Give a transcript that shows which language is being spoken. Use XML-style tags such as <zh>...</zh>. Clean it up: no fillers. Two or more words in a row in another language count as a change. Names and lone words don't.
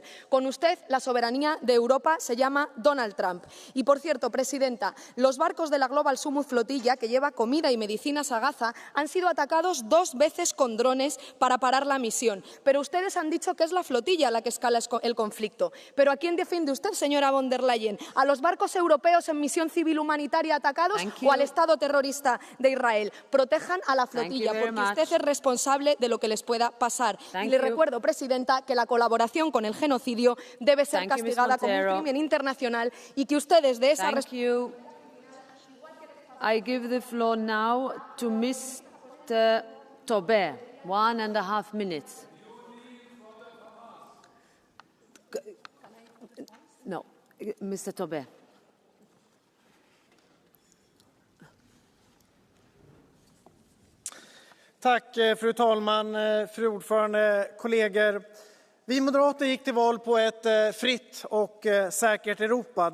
<es>Con usted, la soberanía de Europa se llama Donald Trump. Y, por cierto, Presidenta, los barcos de la Global Summit Flotilla, que lleva comida y medicinas a Gaza, han sido atacados 2 veces con drones para parar la misión. Pero ustedes han dicho que es la flotilla la que escala el conflicto. ¿Pero a quién defiende usted, señora von der Leyen? ¿A los barcos europeos en misión civil humanitaria atacados o al Estado terrorista de Israel? Protejan a la flotilla, porque usted es responsable de lo que les pueda pasar. Y le recuerdo, Presidenta, que la colaboración con el genocidio debe ser castigada como un crimen internacional y que ustedes de esa</es> <en>I give the floor now to Mr. Tobé. 1.5 minutes. No, Mr. Tobé.</en> <sv>Tack, fru talman, fru ordförande, kollegor. Vi moderater gick till val på ett fritt och säkert Europa.</sv>